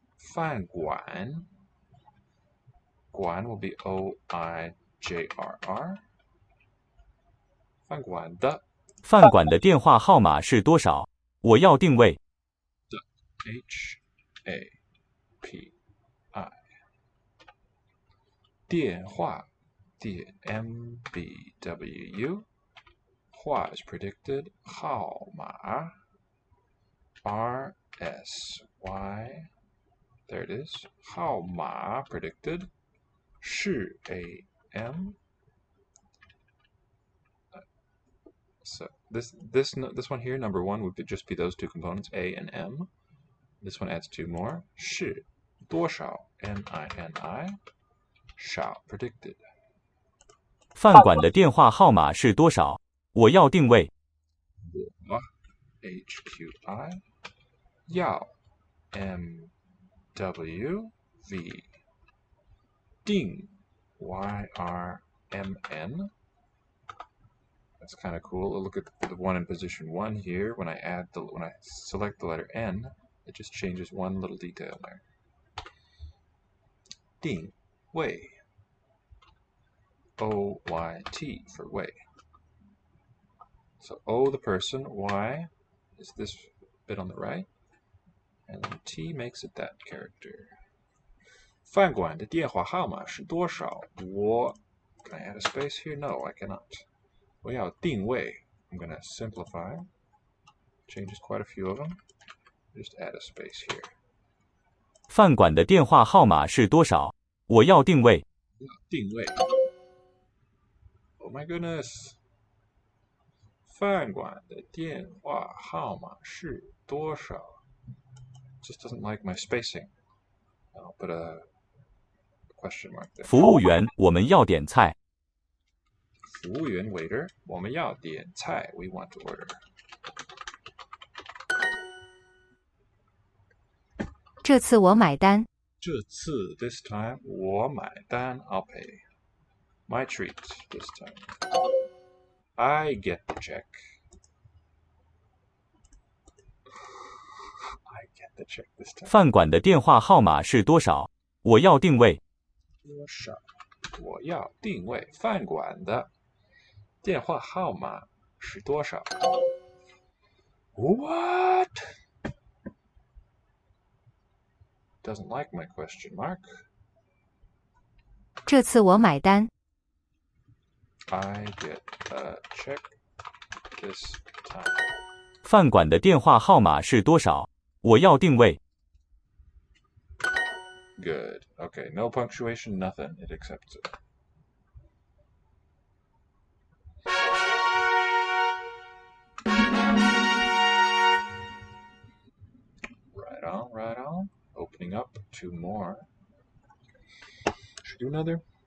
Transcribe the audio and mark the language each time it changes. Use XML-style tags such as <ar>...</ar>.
<en>饭馆 Guan will be O-I-J-R-R.</en> <zh>饭馆的饭馆的电话号码是多少？我要定位。</zh> <en>H-A-P-I 电话 D-M-B-W-U 话 is predicted 号码 R-S-Y there it is 号码 predicted 是 A-M so this one here, number 1, would just be those 2 components, A and M. This one adds 2 more. 是多少 N-I-N-I 少 predicted.</en> <zh>饭馆的电话号码是多少？我要定位。</zh> <en>我 H-Q-I 要 M-W-V 定 Y-R-M-N. That's kind of cool. Look at the one in position 1 here. When I select the letter N, it just changes one little detail there. 定位 O-Y-T for way. So O the person, Y is this bit on the right, and then T makes it that character.</en> <zh>饭馆的电话号码是多少？</zh> <en>Can I add a space here? No, I cannot.</en> <zh>我要定位</zh> <en>I'm going to simplify. Changes quite a few of them. Just add a space here.</en> <zh>饭馆的电话号码是多少？我要定位。</zh> <en>定位 Oh my goodness.</en> <zh>饭馆的电话号码是多少</zh> <en>Just doesn't like my spacing. I'll put a question mark there.</en> <zh>服务员，我们要点菜。服务员 waiter 我们要点菜</zh> <en>We want to order.</en> <zh>这次我买单。</zh> <en>这次 this time</en> <zh>我买单</zh> <en>I'll pay. My treat this time. I get the check. I get the check this time.</en> <zh>饭馆的电话号码是多少？我要定位。多少？我要定位饭馆的电话号码是多少 What?</zh> <en>Doesn't like my question mark.</en> <zh>这次我买单。</zh> <en>I get a check this time.</en> <zh>饭馆的电话号码是多少？我要定位。</zh> <en>Good. Okay, no punctuation, nothing. It accepts it. Right on. Opening up 2 more. Should we do another?</en>